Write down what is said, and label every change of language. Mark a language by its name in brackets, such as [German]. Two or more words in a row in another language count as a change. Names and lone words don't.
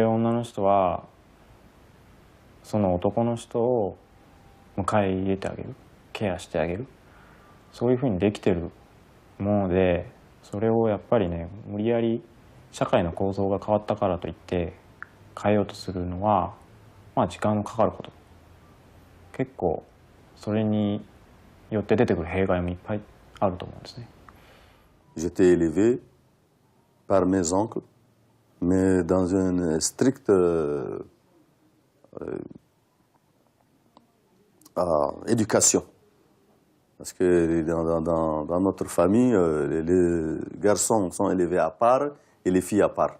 [Japanese] 女の人はその男の人を迎え入れてあげる、ケアしてあげる、そういうふうにできてるもので、それをやっぱりね、無理やり社会の構造が変わったからといって変えようとするのは、まあ時間のかかること、結構それによって出てくる弊害もいっぱいあると思うんですね。 [French] J'étais élevé par mes oncles, mais dans une stricte éducation. Parce que dans notre famille, les garçons sont élevés à part et les filles à part.